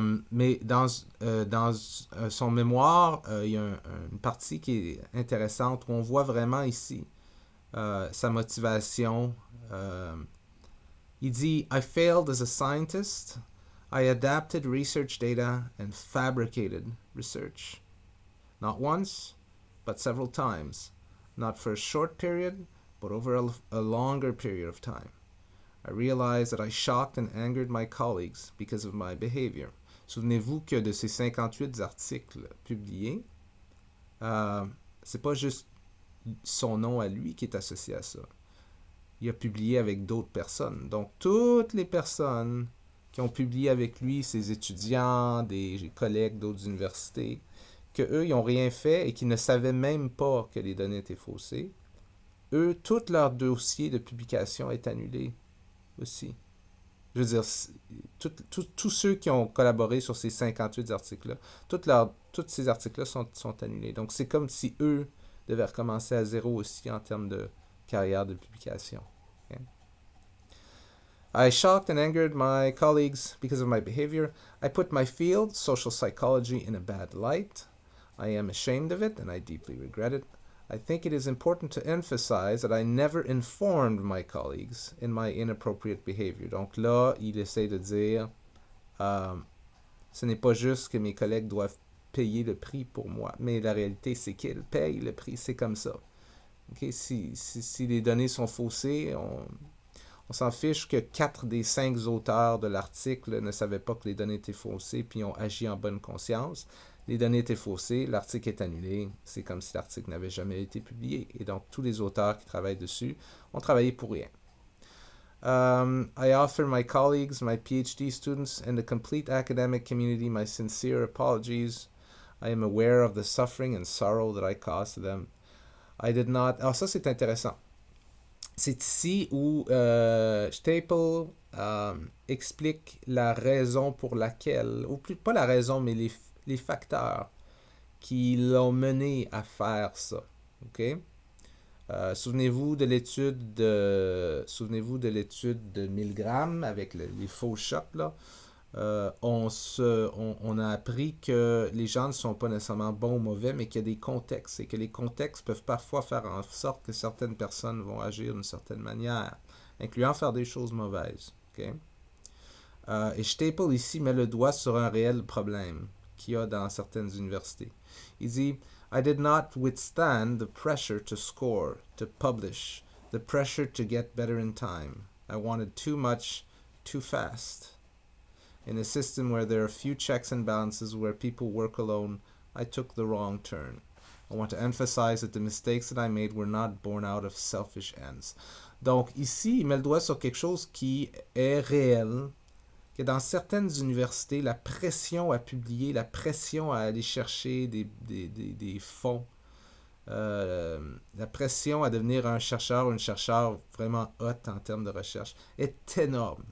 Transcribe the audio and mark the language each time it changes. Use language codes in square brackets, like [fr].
[fr] Mais dans son mémoire, il y a une partie qui est intéressante où on voit vraiment ici sa motivation. Il dit [en] I failed as a scientist. I adapted research data and fabricated research. Not once, but several times. Not for a short period, but over a longer period of time. I realized that I shocked and angered my colleagues because of my behavior. [fr] Souvenez-vous que de ces 58 articles publiés, c'est pas juste son nom à lui qui est associé à ça. Il a publié avec d'autres personnes. Donc, toutes les personnes qui ont publié avec lui, ses étudiants, des collègues d'autres universités, que eux, ils n'ont rien fait et qui ne savaient même pas que les données étaient faussées, eux, tout leur dossier de publication est annulé aussi. Je veux dire, tous ceux qui ont collaboré sur ces 58 articles-là, tous ces articles-là sont annulés. Donc, c'est comme si eux devait recommencer à zéro aussi en termes de carrière de publication. [en] Okay? I shocked and angered my colleagues because of my behavior. I put my field, social psychology, in a bad light. I am ashamed of it and I deeply regret it. I think it is important to emphasize that I never informed my colleagues in my inappropriate behavior. [fr] Donc là, il essaie de dire, ce n'est pas juste que mes collègues doivent payer le prix pour moi, mais la réalité, c'est qu'ils payent le prix, c'est comme ça. Okay? Si les données sont faussées, on s'en fiche que 4 des 5 auteurs de l'article ne savaient pas que les données étaient faussées puis ont agi en bonne conscience. Les données étaient faussées, l'article est annulé, c'est comme si l'article n'avait jamais été publié. Et donc, tous les auteurs qui travaillent dessus ont travaillé pour rien. [en] I offer my colleagues, my PhD students, and the complete academic community my sincere apologies. I am aware of the suffering and sorrow that I caused to them. I did not... [fr] Alors ça, c'est intéressant. C'est ici où Staple explique la raison pour laquelle, ou plus pas la raison, mais les facteurs qui l'ont mené à faire ça. OK? Souvenez-vous de l'étude de Milgram avec les faux shots, là. On a appris que les gens ne sont pas nécessairement bons ou mauvais, mais qu'il y a des contextes et que les contextes peuvent parfois faire en sorte que certaines personnes vont agir d'une certaine manière, incluant faire des choses mauvaises. Okay? Et Staple ici met le doigt sur un réel problème qu'il y a dans certaines universités. Il dit [en] I did not withstand the pressure to score, to publish, the pressure to get better in time. I wanted too much, too fast. In a system where there are few checks and balances, where people work alone, I took the wrong turn. I want to emphasize that the mistakes that I made were not born out of selfish ends. [fr] Donc ici, il met le doigt sur quelque chose qui est réel, que dans certaines universités, la pression à publier, la pression à aller chercher des fonds, la pression à devenir un chercheur ou une chercheure vraiment haute en termes de recherche est énorme.